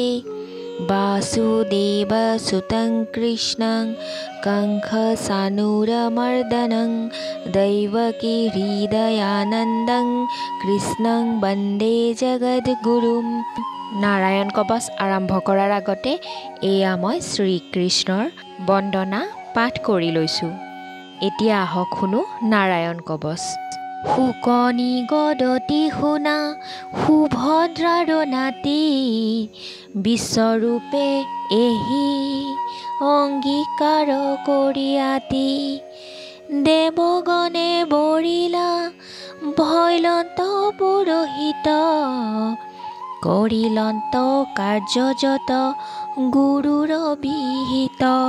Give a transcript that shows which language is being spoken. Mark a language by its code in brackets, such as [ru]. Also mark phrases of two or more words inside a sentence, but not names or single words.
[sa] वासुदेवसुतं कृष्णं कंसचाणूरमर्दनं दैवकी हृदयानन्दं कृष्णं वन्दे जगद्गुरुं। [as] নাৰায়ণ কবচ আৰম্ভ কৰাৰ আগতে এয়া মই শ্ৰীকৃষ্ণৰ বন্দনা পাঠ কৰি লৈছোঁ। এতিয়া আহক শুনো নাৰায়ণ কবচ। শুকনি গদতি শুনা সুভদ্ৰাৰ নাতি বিশ্বৰূপে এহি অংগীকাৰ কৰি আতি দেৱগণে বৰিলা ভৈলন্ত পুৰোহিত কৰিলন্ত কাৰ্যযত গুৰুৰ বিহিত